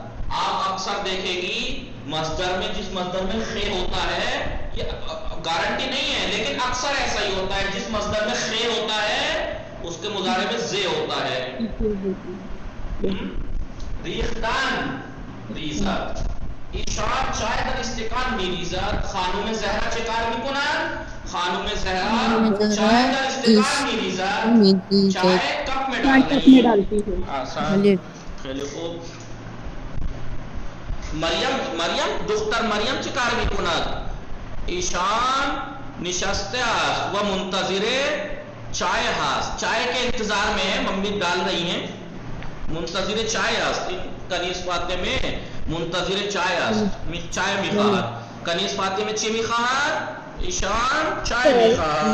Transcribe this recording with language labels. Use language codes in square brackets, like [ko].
[ur] آپ اکثر دیکھیں گی مصدر میں، جس مصدر میں خے ہوتا ہے، یہ گارنٹی نہیں ہے لیکن اکثر ایسا ہی ہوتا ہے، جس مصدر میں خے ہوتا ہے اس کے مضارع میں زے ہوتا ہے. [fa] ریختن ریزت. ایشان چای در استکان میریزد. خانم زهرا چه کار میکنند؟ خانم زهرا چای در استکان میریزد. [ur] چای کپ میں ڈالتی ہے. [fa] خیلی خوب. مریم دختر مریم چه کار میکند؟ ایشان نشسته است و منتظر چای هست. [ur] چای کے انتظار میں ہے، ممی ڈال رہی ہیں. [fa] منتظر چای است. کنیز فاطمه منتظر چای است. چای میخواهد. کنیز فاطمه چی میخواهد؟ ایشان چای میخواهد.